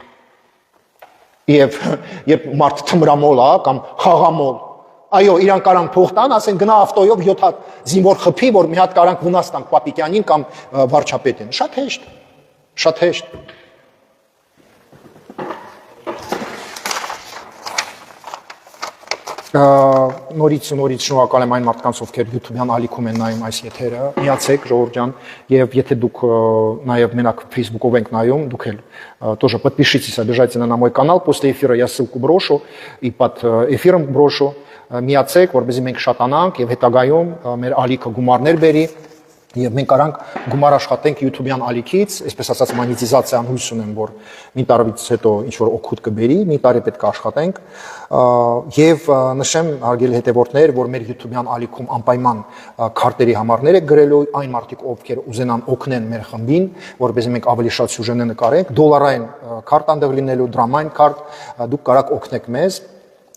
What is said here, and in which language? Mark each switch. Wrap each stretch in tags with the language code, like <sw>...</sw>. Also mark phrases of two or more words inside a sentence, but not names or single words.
<hy>Եվ երբ մարդ թմրամոլ է կամ խաղամոլ, այո, իրանք կարան փող տան, ասեն գնա ավտոյով 7 հատ զինվոր խփի, որ մի հատ կարանք վնաս տանք Պապիկյանին կամ վարչապետին։ Շատ հեշտ։ Նորից շնորհակալ եմ այն մարդկանց, ովքեր YouTube-յան ալիքում են նայում այս եթերը, միացեք ժողովուրդ ջան, եւ եթե դուք նաեւ մենակ Facebook-ով եք նայում, դուք էլ</hy> <ru>тоже подпишитесь обязательно на мой канал, после эфира я ссылку брошу и под эфиром брошу,</ru> <hy>միացեք, որպեսզի մենք շատանանք եւ հետագայում մեր ալիքը գումարներ բերի եւ մենք արանք գումար աշխատենք YouTube-յան ալիքից, այսպես ասած մոնետիզացիան հույս ունեմ, որ մի տարվից հետո ինչ որ օգուտ կբերի, մի տարի պետք է աշխատենք եւ նշեմ հարգելի հետևորդներ, որ մեր YouTube-յան ալիքում անպայման քարտերի համարներ է գրելու այն մարդիկ, ովքեր ուզենան օգնեն մեր խմբին, որպեսզի մենք ավելի շատ սյուժեներ նկարենք, դոլարային քարտ անդեղ լինելու, դրամային քարտ, դուք կարաք օգնեք մեզ</hy>